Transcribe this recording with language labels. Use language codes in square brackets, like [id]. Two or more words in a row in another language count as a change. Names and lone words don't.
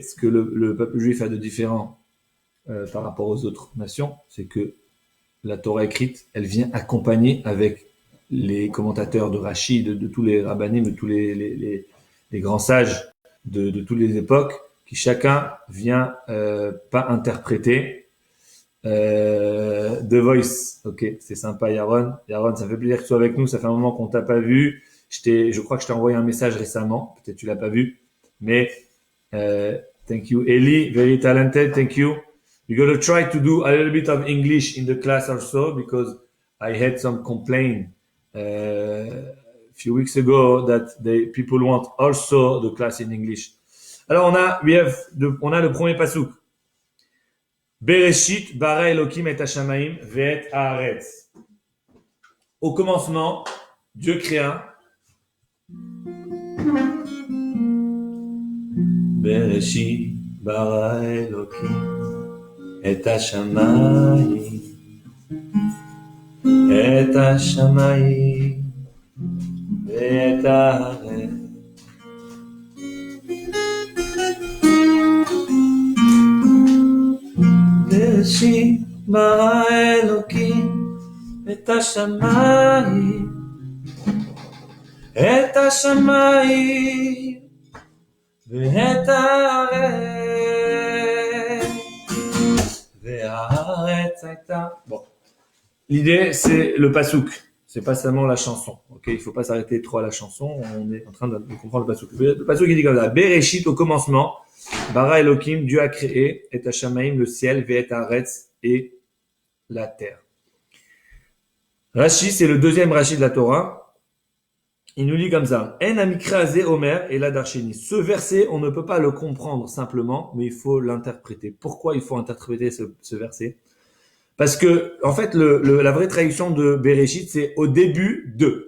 [fr] Ce que le peuple juif a de différent par rapport aux autres nations, c'est que la Torah écrite, elle vient accompagner avec les commentateurs de Rashi, de tous les rabbanim, de tous les grands sages de toutes les époques, qui chacun vient pas interpréter The Voice. Ok, c'est sympa, Yaron. Yaron, ça fait plaisir que tu sois avec nous. Ça fait un moment qu'on t'a pas vu. Je crois que je t'ai envoyé un message récemment. Peut-être tu l'as pas vu, mais [en] thank you, Eli, very talented. Thank you. We're going to try to do a little bit of English in the class also because I had some complaint a few weeks ago that people want also the class in English. [fr] Alors on a le premier pasuk. [he] בראשית ברא אלוקים את השמים ואת הארץ. [fr] Au commencement, Dieu créa. [he] בראשית ברא אלוקים את השמיים, את השמיים ואת הארץ. בראשית ברא אלוקים את השמיים, את השמיים ואת הארץ. [fr] Bon. L'idée, c'est le pasouk. C'est pas seulement la chanson. Ok, il faut pas s'arrêter trop à la chanson. On est en train de comprendre le pasouk. Le pasouk, il dit comme ça. Bereshit, au commencement, [he] ברא אלוקים, [fr] Dieu a créé, [he] את השמים, [fr] le ciel, [he] ואת הארץ, [fr] et la terre. Rashi, c'est le deuxième Rashi de la Torah. Il nous dit comme ça. [he] אין המקרא הזה אומר אלא דרשני. [fr] Ce verset, on ne peut pas le comprendre simplement, mais il faut l'interpréter. Pourquoi il faut interpréter ce verset? Parce que, en fait, la vraie traduction de Bereshit, c'est au début de.